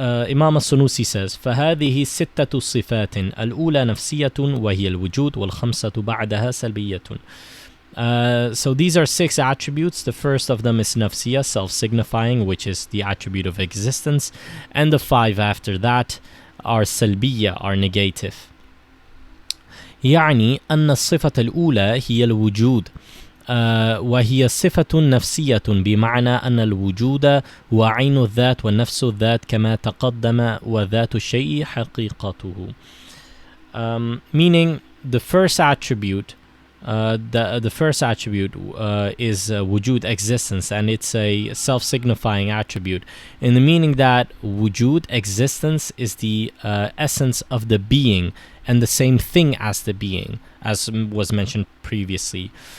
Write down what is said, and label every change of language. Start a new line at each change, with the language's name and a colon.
Arabic: Imam al-Sunusi
English: says,
Arabic: فهذه ستة صفات الأولى نفسية وهي الوجود والخمسة بعدها سلبية.
English: So these are 6 attributes. The first of them is nafsiyya, self-signifying, which is the attribute of existence. And the 5 after that are salbiyya, are negative.
Arabic: يعني أن الصفة الأولى هي الوجود وهي صفة نفسية بمعنى أن الوجود هو عين الذات والنفس الذات كما تقدم وذات الشيء حقيقته.
English: Meaning the first attribute the first attribute is wujud, existence, and it's a self-signifying attribute in the meaning that wujud, existence, is the essence of the being and the same thing as the being, as was mentioned previously.